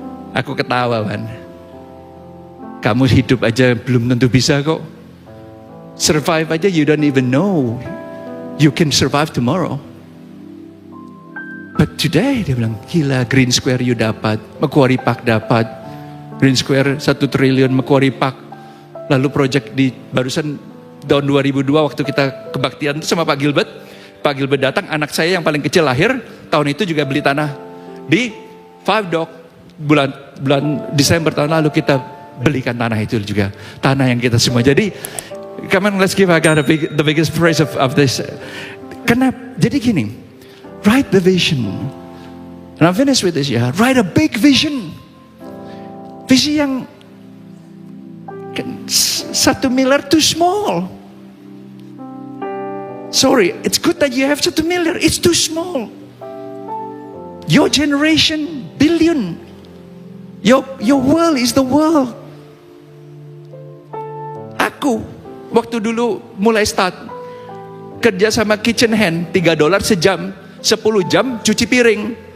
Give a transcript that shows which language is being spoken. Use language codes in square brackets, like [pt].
[id] Aku ketawa, Wan. Kamu hidup aja belum tentu bisa kok. [en] Survive aja you don't even know you can survive tomorrow. But today [id] dia bilang, gila, Green Square you dapat, Macquarie Park dapat, Green Square 1 triliun, Macquarie Park. Lalu project di barusan tahun 2002 waktu kita kebaktian itu sama Pak Gilbert. Pak Gilbert datang, anak saya yang paling kecil lahir, tahun itu juga beli tanah di Five Dock. Bulan Desember tahun lalu kita belikan tanah itu juga. Tanah yang kita semua. Jadi, [en] come on, let's give God the biggest praise of this. [id] Kenapa? Jadi gini, [en] write the vision. And I'm finished with this ya. Write a big vision. [id] Visi yang 1 miliar [en] too small. Sorry, it's good that you have 1 miliar. It's too small. Your generation, billion. Your world is the world. [id] Aku, waktu dulu mulai start, kerja sama kitchen hand, $3 sejam, 10 jam cuci piring.